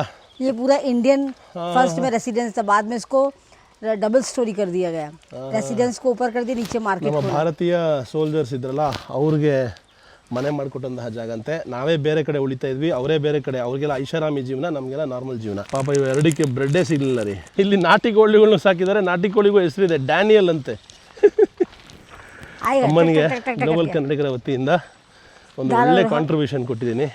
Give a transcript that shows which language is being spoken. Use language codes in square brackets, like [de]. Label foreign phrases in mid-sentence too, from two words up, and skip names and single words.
[hi] ये पूरा [en] Indian first [hi] में रेसिडेंस था, बाद में इसको [en] double storey [hi] कर दिया गया. रेसिडेंस को ऊपर कर दिया, नीचे मार्केट. [kn] ನಮ್ಮ ಭಾರತೀಯ ಸೋಲ್ಜರ್ಸ್ ಇದ್ರಲ್ಲ, ಅವ್ರಿಗೆ ಮನೆ ಮಾಡಿಕೊಟ್ಟಂತಹ ಜಾಗ ಅಂತೆ. ನಾವೇ ಬೇರೆ ಕಡೆ ಉಳಿತಾ ಇದ್ವಿ, ಅವರೇ ಬೇರೆ ಕಡೆ. ಅವ್ರಿಗೆಲ್ಲ ಐಷಾರಾಮಿ ಜೀವನ, ನಮಗೆಲ್ಲ ನಾರ್ಮಲ್ ಜೀವನ. ಪಾಪ ಇವು 2ಕ್ಕೆ ಬ್ರೆಡ್ಡೇ ಸಿಗಲಿಲ್ಲ ರೀ. ಇಲ್ಲಿ ನಾಟಿ ಕೋಳಿಗಳನ್ನೂ ಸಾಕಿದ್ದಾರೆ, ನಾಟಿ ಕೋಳಿಗೂ ಹೆಸರಿದೆ, ಡ್ಯಾನಿಯಲ್ ಅಂತೆ. ಅಮ್ಮನಿಗೆ ಗ್ಲೋಬಲ್ ಕನ್ನಡಿಗರ ವತಿಯಿಂದ ಒಂದು ಒಳ್ಳೆ ಕಾಂಟ್ರಿಬ್ಯೂಷನ್ ಕೊಟ್ಟಿದ್ದೀನಿ.